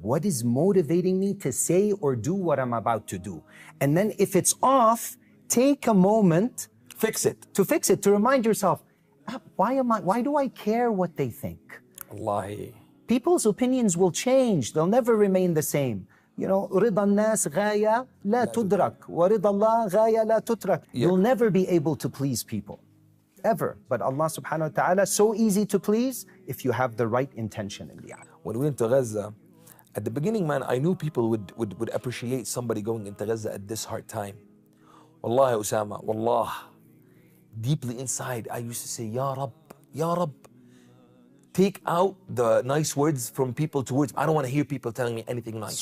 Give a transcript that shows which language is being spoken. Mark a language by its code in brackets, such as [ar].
[en] What is motivating me to say or do what I'm about to do? And then if it's off, take a moment to fix it, to remind yourself, why do I care what they think? Wallahi. People's opinions will change. They'll never remain the same. You know, [ar] رضا الناس غاية لا تدرك ورضا الله غاية لا تترك. [en] You'll never be able to please people, ever. But Allah subhanahu wa ta'ala, so easy to please if you have the right intention in the act. When we went to Gaza, at the beginning, man, I knew people would appreciate somebody going into Gaza at this hard time. Wallahi, Usama, wallah, deeply inside, I used to say, Ya Rab, Ya Rab, take out the nice words from people towards me. I don't want to hear people telling me anything nice.